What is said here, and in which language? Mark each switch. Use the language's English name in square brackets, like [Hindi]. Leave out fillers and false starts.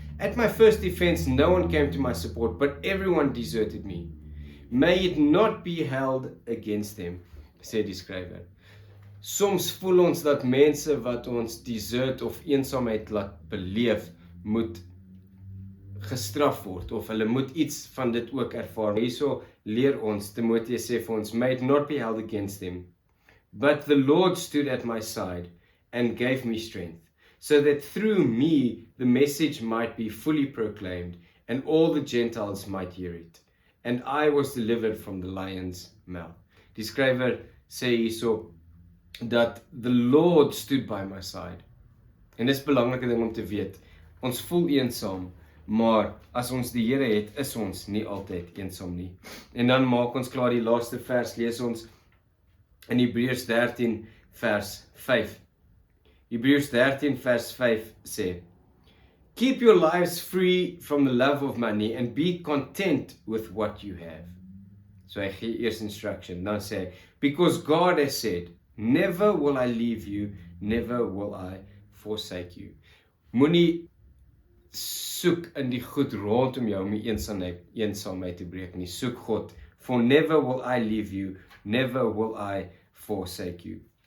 [English] At my first defense, no one came to my support, but everyone deserted me. May it not be held against them, [Afrikaans] sê die skrywer. Soms voel ons dat mense wat ons desert of eensaamheid laat beleef, moet gestraf word, of hulle moet iets van dit ook ervaar. Hierso leer ons, Timoteus sê vir ons, [English] may it not be held against them. But the Lord stood at my side and gave me strength, so that through me the message might be fully proclaimed, and all the Gentiles might hear it. And I was delivered from the lion's mouth. [Afrikaans] Die skrywer sê hierso dat [English] the Lord stood by my side. [Afrikaans] En dis 'n belangrike ding om te weet. Ons voel eensaam, maar as ons die Here het, is ons nie altyd eensaam nie. En dan maak ons klaar die laaste vers, lees ons in Hebreërs 13 vers 5. Hebreërs 13 vers 5 sê: [English] Keep your lives free from the love of money and be content with what you have. [Afrikaans] So hy gee eers instruction, dan sê hy, [English] because God has said, never will I leave you, never will I forsake you. [Afrikaans] Moenie soek in die goed rondom jou om die eensaamheid te breek nie. Soek God. [English] For never will I leave you, never will I forsake you.